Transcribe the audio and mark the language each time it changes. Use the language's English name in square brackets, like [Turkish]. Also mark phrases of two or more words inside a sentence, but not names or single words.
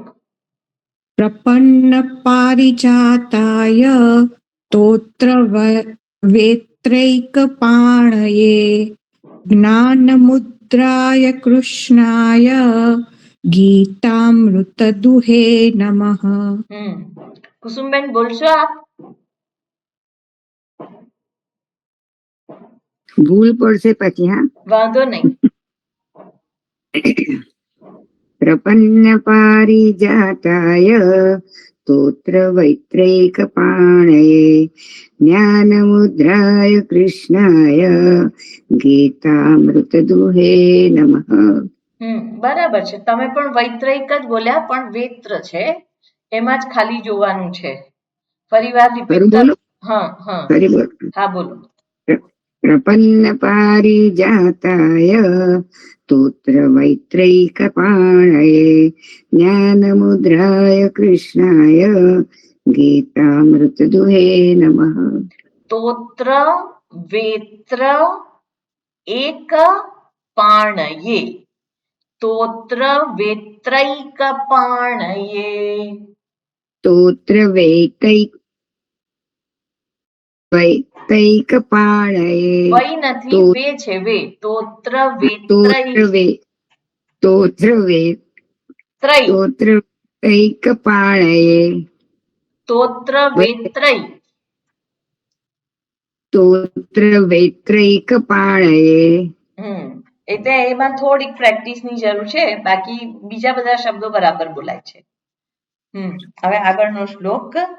[Sanskrit] प्रपन्न पारिजाताय स्तोत्र वेत्रैकपाणये ज्ञानमुद्राय कृष्णाय गीतामृतदुहे नमः. [Gujarati] કુસુમબેન બોલશો આપ? ભૂલ પડશે પછી. હા વાંધો નહીં. [Sanskrit] પ્રપન્ન પારિજાતાય स्तोत्र वैत्रैकपाणये ज्ञानमुद्राय कृष्णाय गीतामृतदुहे नमः. [Gujarati] બરાબર છે. તમે પણ વૈત્રૈક જ બોલ્યા, પણ વેત્ર છે એમાં જ ખાલી જોવાનું છે. ફરીવાર રિપીટ બોલો. હા ફરી બોલો. હા બોલો. [Sanskrit] प्रपन्न पारिजाताय स्तोत्र वैत्रैकपाणये ज्ञानमुद्राय कृष्णाय गीतामृतदुहे नमः. સ્તોત્ર વેત્ર એક પાણયે. સ્તોત્ર વેત્રૈકપાણયે. स्तोत्र वैतैकपाणये [Gujarati] વૈ નથી, વે છે, વે. સ્તોત્ર [Sanskrit] स्तोत्र वैतैकपाणये સ્તોત્ર वैत्रैकपाणये. [Gujarati] એટલે એમાં થોડીક પ્રેક્ટિસની જરૂર છે, બાકી બીજા બધા શબ્દો બરાબર બોલાય છે. હવે આગળનો શ્લોક.